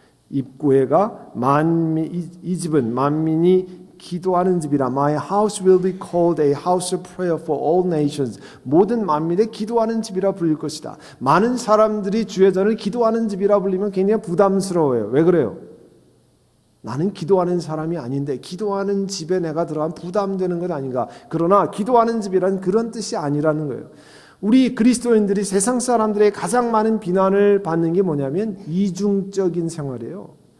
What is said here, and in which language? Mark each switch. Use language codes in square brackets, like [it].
[ko] 입구에가 이 집은 만민이 기도하는 집이라. [en] My house will be called a house of prayer for all nations. [ko] 모든 만민의 기도하는 집이라 불릴 것이다. 많은 사람들이 주의 전을 기도하는 집이라 불리면 굉장히 부담스러워요. 왜 그래요? 나는 기도하는 사람이 아닌데 기도하는 집에 내가 들어가면 부담되는 건 아닌가. 그러나 기도하는 집이란 그런 뜻이 아니라는 거예요. 우리 그리스도인들이 세상 사람들의 가장 많은 비난을 받는 게 뭐냐면 이중적인 생활이에요.